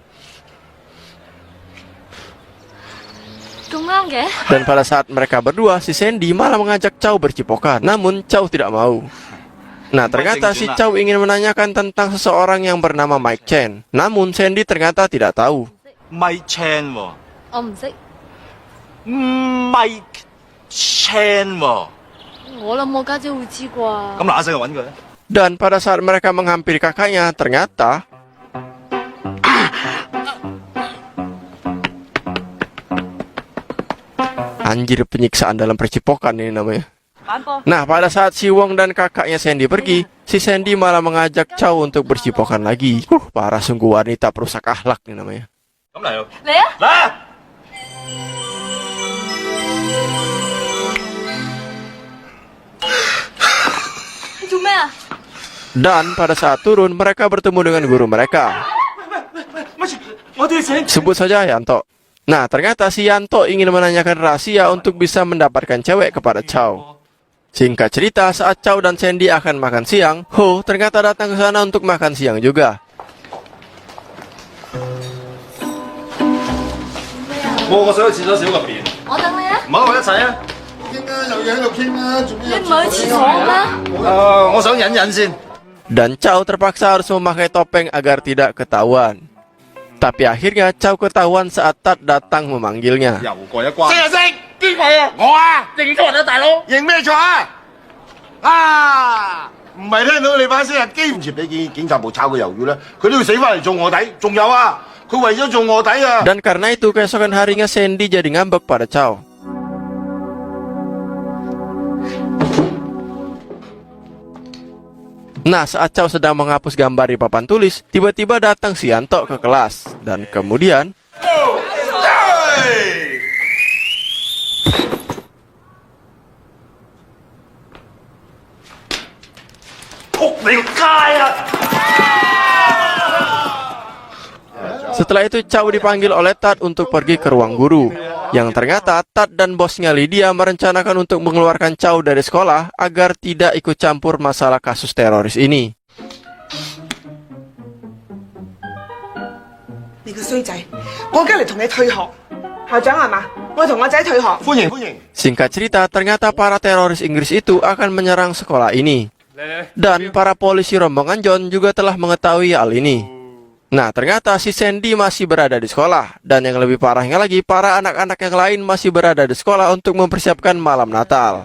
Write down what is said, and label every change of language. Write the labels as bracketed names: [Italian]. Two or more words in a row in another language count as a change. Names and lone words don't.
[Indonesian] Dan pada saat mereka berdua, si Sandy malah mengajak Chow bercipokan. Namun Chow tidak mau. Nah, ternyata si Chow ingin menanyakan tentang seseorang yang bernama Mike Chen. Namun Sandy ternyata tidak tahu. [Cantonese] Mike Chan 喎。我唔識， Mike Chan 喎。我諗我家姐會知啩。咁嗱一聲去揾佢啦。 [Indonesian] Dan pada saat mereka menghampiri kakaknya, ternyata... Anjir, penyiksaan dalam percipokan ini namanya. Nah, pada saat si Wong dan kakaknya Sandy pergi, si Sandy malah mengajak Chow untuk bercipokan lagi. Parah sungguh, wanita perusak akhlak ini namanya. [Cantonese] 咁嚟咯。嚟啊！嚟啊！你做咩啊？ [Indonesian] Dan pada saat turun, mereka bertemu dengan guru mereka. Sebut saja Yanto. Nah, ternyata si Yanto ingin menanyakan rahasia untuk bisa mendapatkan cewek kepada Chow. Singkat cerita, saat Chow dan Sandy akan makan siang, Ho ternyata datang ke sana untuk makan siang juga. [Cantonese] 我想去廁所小入邊。我等你啊！唔好，我一齊啊！傾啊，有嘢喺度傾啊，做咩？你唔係去廁所咩？我想忍忍先。 [Indonesian] Dan Chow terpaksa harus memakai topeng agar tidak ketahuan. Tapi akhirnya Chow ketahuan saat Tat datang memanggilnya. [Cantonese] 又過一關。識啊識，邊個啊？我啊，認錯人啊，大佬。認咩錯啊？啊！唔係聽到你把聲啊，機唔接俾警察部炒個魷魚咧，佢都要死翻嚟做卧底。仲有啊，佢為咗做卧底啊！ [Indonesian] Dan karena itu keesokan harinya Sandy jadi ngambek pada Chow. Nah, saat Chow sedang menghapus gambar di papan tulis, tiba-tiba datang si Yanto ke kelas. Dan kemudian, setelah itu Chow dipanggil oleh Tat untuk pergi ke ruang guru. Yang ternyata Tat dan bosnya Lydia merencanakan untuk mengeluarkan Chow dari sekolah agar tidak ikut campur masalah kasus teroris ini. [Cantonese] 你個衰仔，我而家嚟同你退學。校長係嘛？我同我仔退學。歡迎歡迎。 [Indonesian] Singkat cerita, ternyata para teroris Inggris itu akan menyerang sekolah ini. Dan para polisi rombongan John juga telah mengetahui hal ini. Nah, ternyata si Sandy masih berada di sekolah. Dan yang lebih parahnya lagi, para anak-anak yang lain masih berada di sekolah untuk mempersiapkan malam Natal.